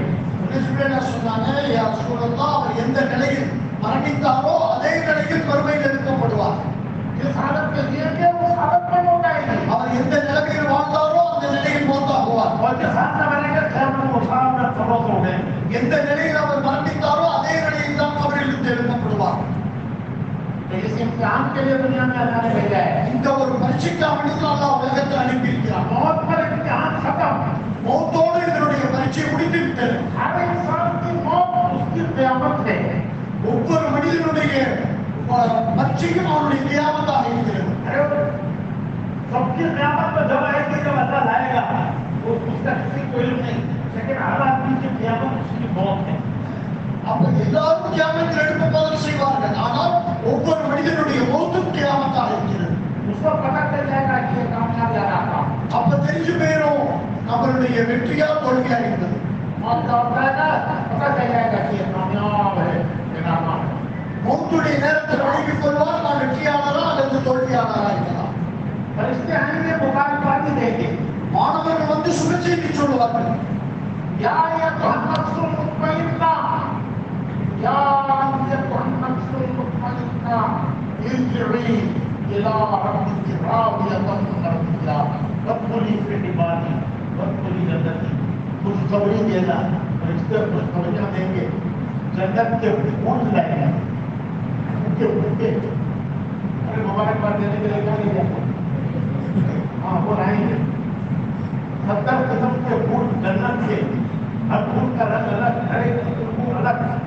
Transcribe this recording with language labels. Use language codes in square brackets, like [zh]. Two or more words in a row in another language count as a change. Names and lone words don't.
[ta] जिब्रील சொன்னாங்க [ar] يا رسول الله [ta] அவர் எந்த நிலையில் மரணித்தாரோ அதே நிலையில் மறுமையில் எடுக்கப்படுவார். [hi] जिस हालत में जिएंगे उस हालत में मौत आएगी. [ta] அவர் எந்த நிலையில் வாழ்ந்தாரோ அந்த நிலையில் மௌத்தாகுவார். [hi] और जिस हाल में मरेंगे क़यामत में उस हाल में कब्रों से उठेंगे. [ta] எந்த நிலையில் அவர் மரணித்தாரோ அதே நிலையில் தான் கபரில் இருந்து எழுப்பப்படுவார். [hi] इस इम्तिहान के लिए दुनिया में अल्लाह ने भेजा है. [ta] இந்த ஒரு பரீட்சைக்காக வேண்டி அல்லாஹ் உலகத்தில் அனுப்பி இருக்கிறார். [hi] मौत पर इम्तिहान खत्म, [ta] मौतோடு இதனுடைய பரீட்சை முடிந்து விட்டது. [hi] हर इंसान की मौत उसकी क़यामत है. [ta] ஒவ்வொரு மனிதனுடைய பரீட்சையும் அவனுடைய क़यामतாக இருக்கிறது. [hi] अरे सबकी क़यामत में जब आएगी जब अल्लाह लाएगा वो उसका किसी को इल्म नहीं, लेकिन हर आदमी की क़यामत उसकी मौत है. [ta] அப்ப எல்லாரும் கியாமத்தில் எழுப்பப்படுதல் செய்வார்கள், ஆனால் ஒவ்வொரு மனிதனுடைய மௌத்தும் கியாமத்தாக இருக்கிறது. [hi] उसको पता चल जाएगा कि ये कामयाब जा रहा था. [ta] அப்ப தெரிஞ்சு போயிடும் நம்மளுடைய வெற்றியா தோல்வியா இருக்கிறது. [hi] मौत का होता पता चल जाएगा कि ये कामयाब है ये नाकाम है. [ta] மௌத்துடைய நேரத்தில் அறிவிப்பு கொள்வார் நான் வெற்றியாளரா அல்லது தோல்வியாளரா இருக்கலாம். [hi] फरिश्ते आएंगे मुबारकबादी देंगे, [ta] மாணவர்கள் வந்து சுப செய்தி சொல்லுவார்கள். [ar] يا أيها النفس المطمئنة، يا أيها النفس المطمئنة ارجعي إلى ربك راضية مرضية فادخلي في عبادي وادخلي جنتي. [hi] खुशखबरी देना, फरिश्ते खुशखबरियां देंगे, जन्नत के फूल लाएंगे, उनके फूल. अरे मुबारकबाद देने के लिए क्या लिया? हाँ वो लाएंगे 70 किस्म के फूल जन्नत के, हर फूल का रंग अलग, हर एक फूल अलग.